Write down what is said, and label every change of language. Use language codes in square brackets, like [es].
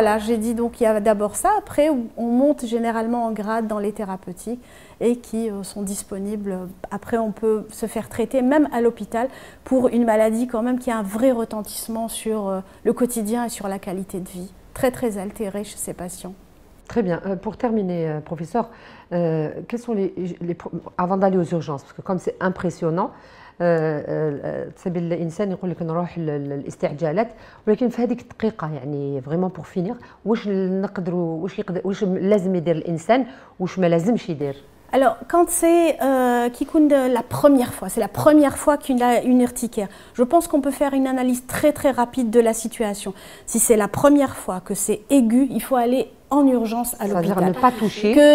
[fr] Voilà, j'ai dit donc il y a d'abord ça. Après, on monte généralement en grade dans les thérapeutiques et qui sont disponibles. Après, on peut se faire traiter même à l'hôpital pour une maladie quand même qui a un vrai retentissement sur le quotidien et sur la qualité de vie. Très, très altérée chez ces patients. Très bien. Pour terminer, professeur, quels sont avant d'aller aux urgences, parce que comme c'est impressionnant, [ar] تسبب الانسان يقول لك نروح الاستعجالات ولكن في هذيك الدقيقه يعني فريمون بور فينير واش نقدروا واش لازم يدير الانسان واش ما لازمش يدير. [fr] Alors, quand c'est la première fois, c'est la première fois qu'une urticaire, je pense qu'on peut faire une analyse très très rapide de la situation. Si c'est la première fois que c'est aigu, il faut aller en urgence à l'hôpital. C'est-à-dire ne pas toucher,